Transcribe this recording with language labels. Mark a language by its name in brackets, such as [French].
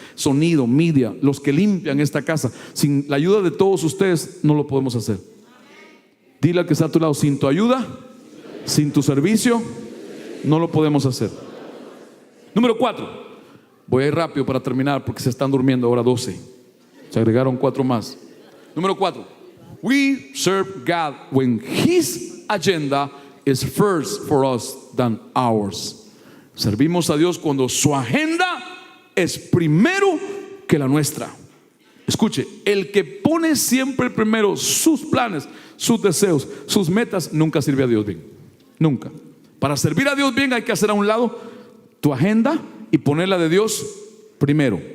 [Spanish] Sonido, media, los que limpian esta casa. Sin la ayuda de todos ustedes no lo podemos hacer. Dile al que está a tu lado: sin tu ayuda, sin tu servicio, no lo podemos hacer. Número 4. Voy a ir rápido para terminar porque se están durmiendo ahora 12. Se agregaron 4 más. Número 4. [English] We serve God when His agenda is first for us than ours. [Spanish] Servimos a Dios cuando su agenda es primero que la nuestra. Escuche, el que pone siempre primero sus planes, sus deseos, sus metas, nunca sirve a Dios bien. Nunca. Para servir a Dios bien hay que hacer a un lado tu agenda y ponerla de Dios primero.